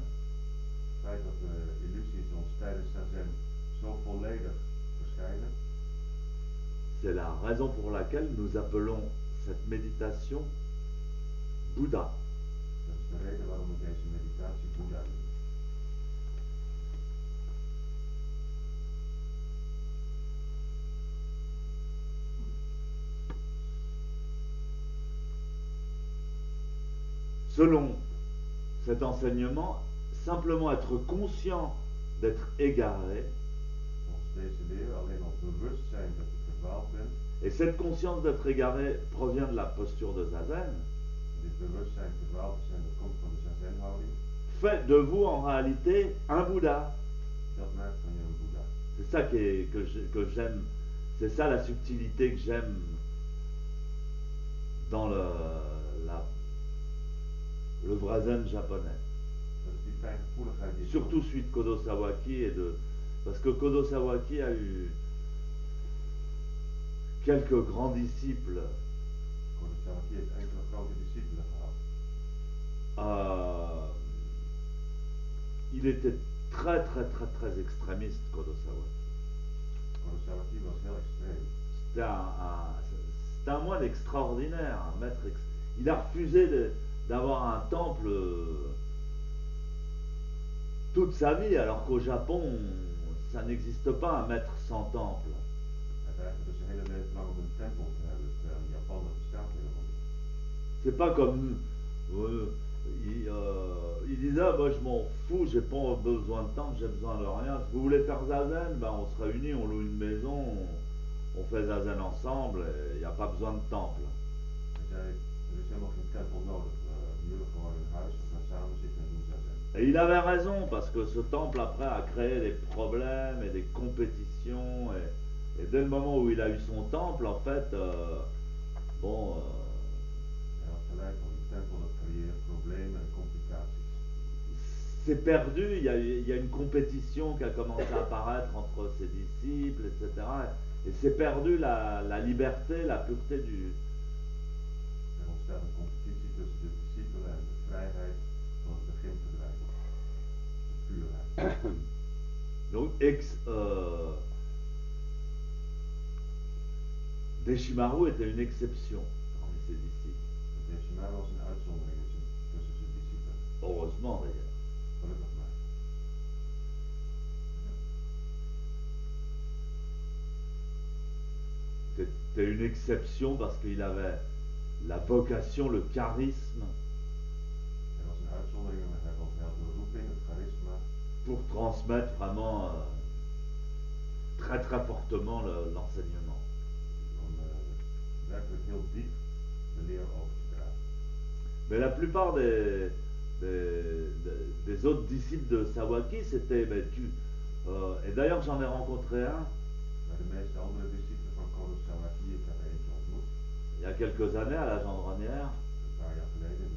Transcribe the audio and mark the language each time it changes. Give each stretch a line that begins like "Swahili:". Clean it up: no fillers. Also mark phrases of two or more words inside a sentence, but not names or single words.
Dutch: Het feit dat de illusies ons tijdens zazen zo volledig verschijnen,
French: c'est la raison pour laquelle nous appelons cette méditation Bouddha.
Dutch: dat is de reden waarom we deze meditatie Boeddha noemen.
French: Selon cet enseignement, simplement être conscient d'être égaré,
Dutch: Volgens deze leer alleen al bewust zijn dat je verdwaald bent.
French: et cette conscience d'être égaré provient de la posture de Zazen,
Dutch: Dit bewustzijn verdwaald te zijn, dat komt van de zazenhouding.
French: fait de vous en réalité un Bouddha.
Dutch: Dat maakt van je een Boeddha.
French: C'est ça que j'aime, c'est ça la subtilité que j'aime dans le vrai zen japonais.
Dutch: Dat is die fijngevoeligheid die
French: Surtout celui de Kodo Sawaki parce que Kodo Sawaki a eu quelques grands disciples.
Dutch: Kodo Sawaki heeft enkele grote discipelen gehad.
French: Il était très très très très extrémiste, Kodo Sawaki.
Dutch: Kodo Sawaki was heel extreem.
French: C'était un moine extraordinaire, un maître. Il a refusé d'avoir un temple toute sa vie, alors qu'au Japon, ça n'existe pas un maître sans temple.
Dutch: Hij dreigde dus zijn hele leven lang op een tempel te hebben, terwijl in Japan dat bestaat helemaal niet.
French: C'est pas comme il disait ah, moi je m'en fous, j'ai pas besoin de temple, j'ai besoin de rien. Si vous voulez faire zazen, ben on se réunit, on loue une maison, on fait zazen ensemble, il n'y a pas besoin de temple.
Dutch: Hij zei, er is helemaal geen tempel nodig, we huren gewoon een huis, we gaan samen zitten en doen zazen.
French: Et il avait raison, parce que ce temple, après, a créé des problèmes et des compétitions. Et dès le moment où il a eu son temple, en fait, bon,
Dutch: Hij had gelijk, want die tempel dat creëert problemen en complicaties.
French: c'est perdu. Il y a une compétition qui a commencé à apparaître entre ses disciples, etc. Et c'est perdu la liberté, la pureté du.
Dutch: Er ontstaat een competitie tussen de discipelen en de vrijheid van het begin verdwijnt. De puurheid.
French: Donc, Deshimaru était une exception parmi ses disciples.
Dutch: Decimaal was een uitzondering tussen zijn discipelen.
French: Heureusement d'ailleurs.
Dutch: Gelukkig maar.
French: C'était une exception parce qu'il avait la vocation, le charisme
Dutch: Hij was een uitzondering, maar hij had de roeping, het charisma,
French: pour transmettre vraiment très très fortement l'enseignement.
Dutch: om werkelijk heel diep de leer over te dragen.
French: Mais la plupart des autres disciples de Sawaki, c'était. Et d'ailleurs, j'en ai rencontré un
Dutch: Maar de meeste andere discipelen van Kurosawaki, ik heb er eentje ontmoet,
French: il y a quelques années à la Gendronnière,
Dutch: een paar jaar geleden in de